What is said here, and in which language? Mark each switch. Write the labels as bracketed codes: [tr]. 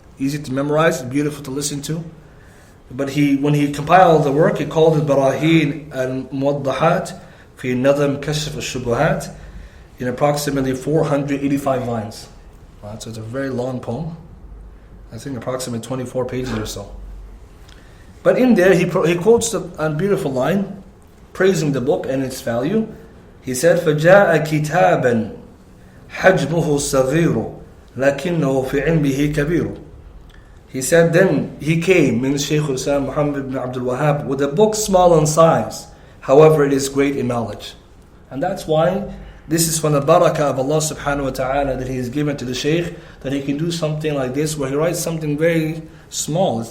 [en] Easy to memorize, beautiful to listen to. But when he compiled the work, he called it Barahin al-Muwaddahat fi Nadam Kashf al-Shubuhat, in approximately 485 lines. Right, so it's a very long poem. I think approximately 24 pages or so. But in there, he quotes a beautiful line, praising the book and its value. He said, [ar] فَجَاءَ كِتَابًا حَجْمُهُ صَغِيرٌ لَكِنَّهُ فِي عِلْمِهِ كَبِيرٌ. [en] He said, then he came, means Shaykh Islam Muhammad Ibn Abdul Wahhaab, with a book small in size, however it is great in knowledge. And that's why this is from the barakah of Allah subhanahu wa ta'ala that He has given to the Shaykh, that he can do something like this, where he writes something very small.